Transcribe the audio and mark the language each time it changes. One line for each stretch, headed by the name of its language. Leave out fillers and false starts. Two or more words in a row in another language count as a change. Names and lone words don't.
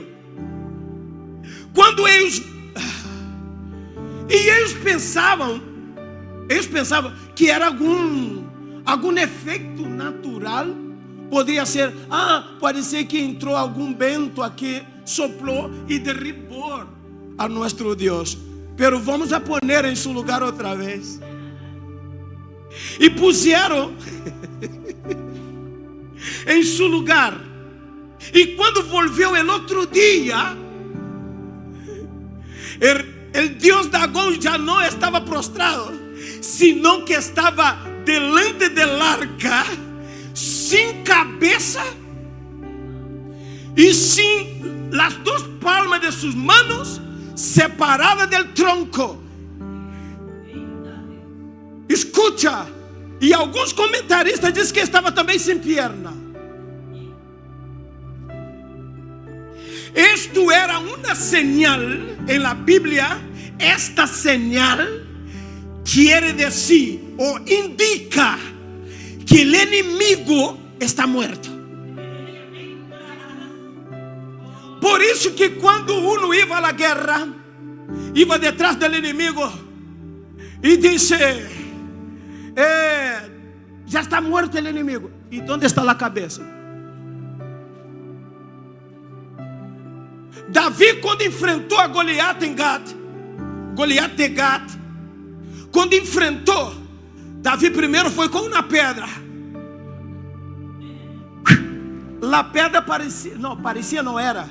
Portuguese: Quando eles pensavam que era algum efeito natural. Poderia ser, pode ser que entrou algum vento aqui, soprou e derribou a nosso Deus.
Spanish: Pero vamos a poner
Portuguese: em seu lugar outra vez. E puseram em seu lugar. E quando volveu o outro dia, o Deus Dagón já não estava prostrado, senão que estava
Spanish: delante del arca,
Portuguese: sem cabeça e sem as 2 palmas de suas manos separadas
Spanish: del tronco. Escucha,
Portuguese: e alguns comentaristas dizem que estava também sem perna.
Spanish: Esto era una señal en la Biblia. Esta señal quiere decir o indica que el enemigo está muerto. Por eso que cuando uno iba a la guerra, iba detrás del enemigo y dice, ya está muerto el enemigo. ¿Y dónde está la cabeza?
Portuguese: Davi, quando enfrentou a Goliat em Gat, Goliat de Gat, quando enfrentou, Davi primeiro foi com uma pedra. A pedra parecia não era.